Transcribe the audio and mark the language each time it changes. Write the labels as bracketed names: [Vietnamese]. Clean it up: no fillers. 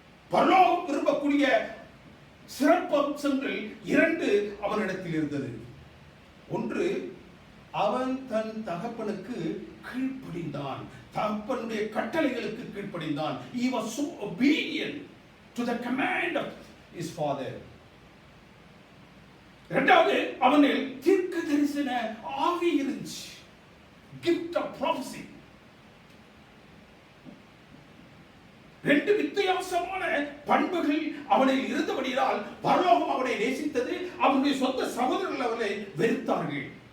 [Tamil] பரலோகம் விரும்பக்கூடிய சிறப்பு அம்சங்கள் 2 அவனிடத்தில் இருந்தது. ஒன்று, அவன் தன் தகப்பனுக்கு கீழ்ப்படிந்தான், தகப்பனுடைய கட்டளைகளுக்கு கீழ்ப்படிந்தான். [English] He was so obedient to the command of his father. [Tamil] இரண்டாவது, அவனில் தீர்க்க தரிசன ஆவி இருந்துச்சு, [English] gift of prophecy. [Tamil] 2 வித்தியாசமான பண்புகள் அவனில் இருந்தபடியால் பரலோகம் அவனை நேசித்தது, அவனுடைய சொந்த சகோதரர்கள் அவனை வெறுத்தார்கள்.